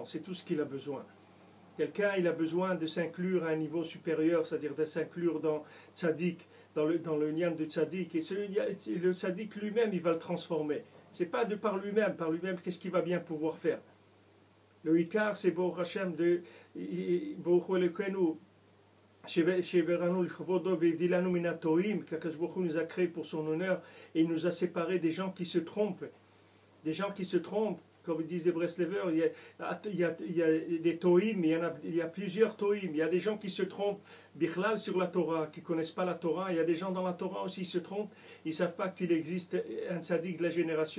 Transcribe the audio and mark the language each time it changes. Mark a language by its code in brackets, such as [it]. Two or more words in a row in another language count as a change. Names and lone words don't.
[fr] C'est tout ce qu'il a besoin. Quelqu'un, il a besoin de s'inclure à un niveau supérieur, c'est-à-dire de s'inclure dans tzaddik, dans le nian de tzaddik. Et le tzaddik lui-même, il va le transformer. C'est pas de par lui-même, qu'est-ce qu'il va bien pouvoir faire. Le Ikar, c'est [he] ברוך השם [fr] de [he] ברוך אלוקינו, שבראנו לכבודו והבדילנו מן התועים, [fr] qu' [he] הקדוש ברוך הוא [fr] nous a créé pour son honneur et il nous a séparés des gens qui se trompent. Des gens qui se trompent, comme disent les Breslevers, il y a des toïm, il y a plusieurs toïm. Il y a des gens qui se trompent bichlal sur la Torah, qui ne connaissent pas la Torah. Il y a des gens dans la Torah aussi qui se trompent. Ils ne savent pas qu'il existe un tzaddik de la génération.